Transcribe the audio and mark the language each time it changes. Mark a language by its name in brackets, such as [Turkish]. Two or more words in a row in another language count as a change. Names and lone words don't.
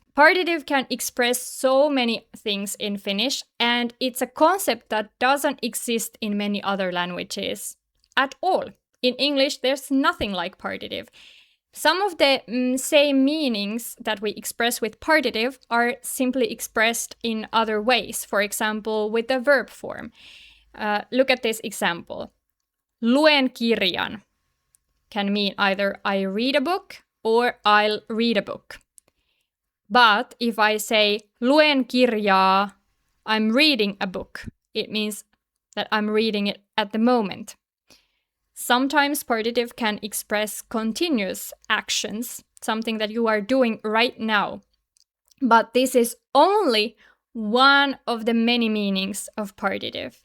[English] Partitive can express so many things in Finnish, and it's a concept that doesn't exist in many other languages at all. In English, there's nothing like partitive. Some of the same meanings that we express with partitive are simply expressed in other ways. For example, with the verb form. Look at this example. [Finnish] Luen kirjan [English] can mean either I read a book or I'll read a book. But if I say [Finnish] luen kirjaa, [English] I'm reading a book, it means that I'm reading it at the moment. Sometimes partitive can express continuous actions, something that you are doing right now. But this is only one of the many meanings of partitive.